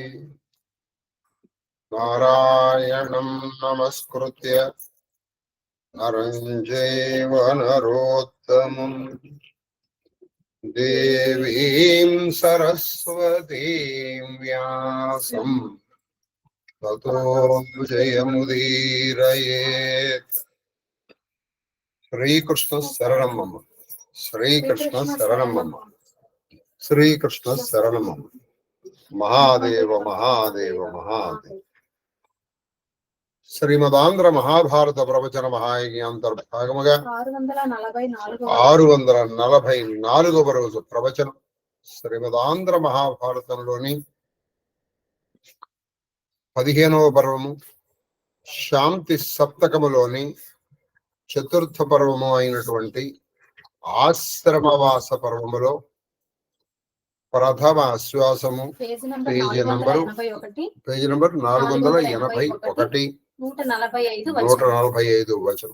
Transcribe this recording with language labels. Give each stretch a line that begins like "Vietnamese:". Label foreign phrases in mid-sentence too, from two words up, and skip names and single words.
Sanskrit: नारायणं नमस्कृत्य नरं चैव नरोत्तमं देवीं सरस्वतीं व्यासं ततो जयमुदीरयेत्। श्रीकृष्ण शरणं मम। श्रीकृष्ण शरणं मम। श्रीकृष्ण शरणं मम। महादेव महादेव महादेव।
Telugu: శ్రీమదాంధ్ర మహాభారత ప్రవచన మహాయజ్ఞాంతర్భాగముగా 644వ రోజు ప్రవచనం. శ్రీమదాంధ్ర మహాభారతంలోని 15వ పర్వము, శాంతి సప్తకములోని చతుర్థ పర్వము అయినటువంటి ఆశ్రమవాస పర్వములో ప్రథమ ఆశ్వాసము
English: page number
Telugu: 481, 145 వచనం.